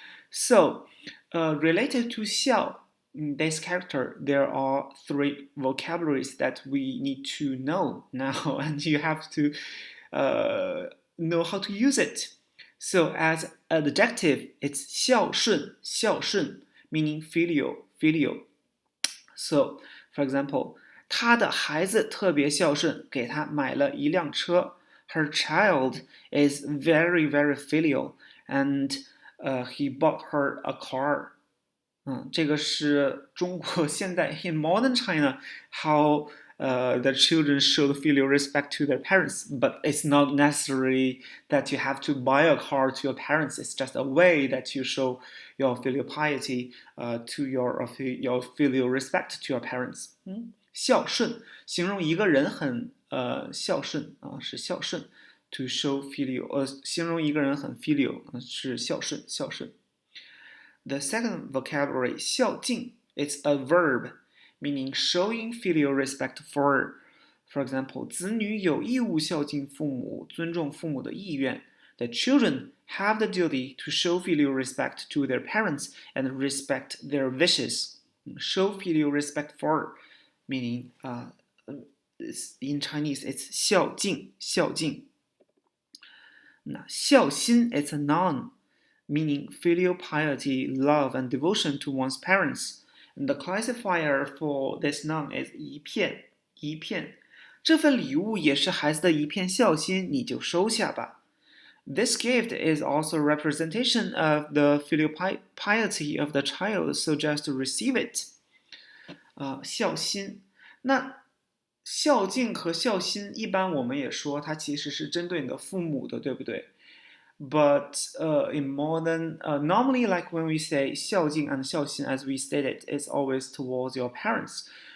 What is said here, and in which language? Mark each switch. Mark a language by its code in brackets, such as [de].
[en] So, related to xiao, this character, there are three vocabularies that we need to know now, and you have to uh, know how to use it. So, as adjective, it's 孝顺, meaning filial. So, for example, [zh] 他的孩子特别孝顺，给他买了一辆车。 [en] Her child is very filial, and he bought her a car. [zh] 这个是中国现代 [en] in modern China how the children show filial respect to their parents, but it's not necessary that you have to buy a car to your parents. It's just a way that you show your filial piety to your filial respect to your parents. [zh] 孝顺形容一个人很孝顺是孝顺 [en] to show filial [zh] 形容一个人很 filial 是孝顺。 [en] The second vocabulary, 孝敬, it's a verb, meaning showing filial respect for example, [zh] 子女有义务孝敬父母，尊重父母的意愿。 [en] The children have the duty to show filial respect to their parents and respect their wishes. Show filial respect for, meaning in Chinese it's 孝敬。那孝心 it's a noun, meaning filial piety, love, and devotion to one's parents. And the classifier for this noun is 一片。 [zh] 这份礼物也是孩子的一片孝心，你就收下吧。 [en] This gift is also a representation of the filial piety of the child, so just to receive it. [zh] 孝心，那孝敬和孝心，一般我们也说它其实是针对你的父母的，对不对？ [en] But in modern, normally like when we say 孝敬 and 孝心, as we stated, it's always towards your parents.